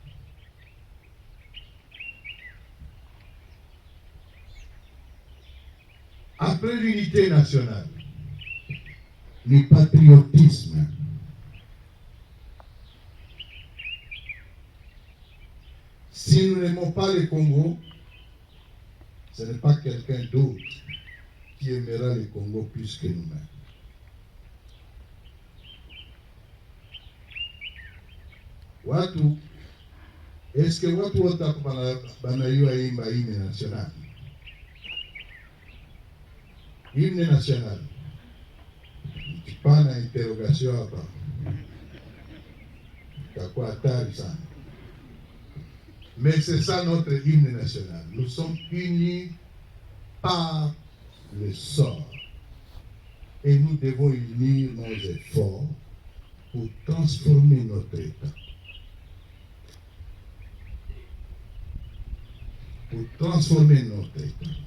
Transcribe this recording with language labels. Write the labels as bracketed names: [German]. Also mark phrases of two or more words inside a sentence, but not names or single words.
[French] Après l'unité nationale, le patriotisme, si nous n'aimons pas le Congo, ce n'est pas quelqu'un d'autre qui aimera le Congo plus que nous-mêmes. [Swahili] Watu, [French] est-ce que [Swahili] watu wote banayua imba [French] hymne national? Hymne national. Pas d'interrogation [Swahili] hapa. Itakuwa hatari sana. [French] Mais c'est ça notre hymne national. Nous sommes unis par le sort. Et nous devons unir nos efforts pour transformer notre État. Pour transformer notre État.